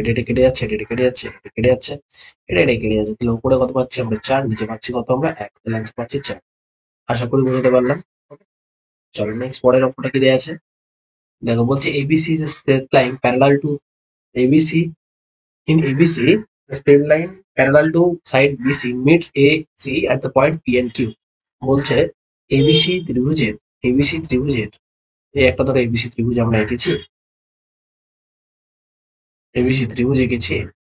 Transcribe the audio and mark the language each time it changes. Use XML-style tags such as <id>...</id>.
<bn>এটা কেটে যাচ্ছে, এটা কেটে যাচ্ছে, এটা কেটে যাচ্ছে, এটা কেটে যাচ্ছে। তাহলে উপরে কত পাচ্ছি আমরা? 4, নিচে পাচ্ছি কত আমরা? 1। তাহলে অ্যান্সার পাচ্ছি 4। আশা করি বোঝাতে পারলাম। Okay, চলো নেক্সট পরের অঙ্কটা কি দেওয়া আছে দেখো।</bn> <en>বলছে ABC is straight line parallel to ABC. In ABC, the straight line parallel to side BC meets AC at the point P and Q.</en> <bn>বলছে ABC ত্রিভুজের এই একটা ধরো ABC ত্রিভুজ আমরা এঁকেছি, ABC ত্রিভুজ এঁকেছি।</bn>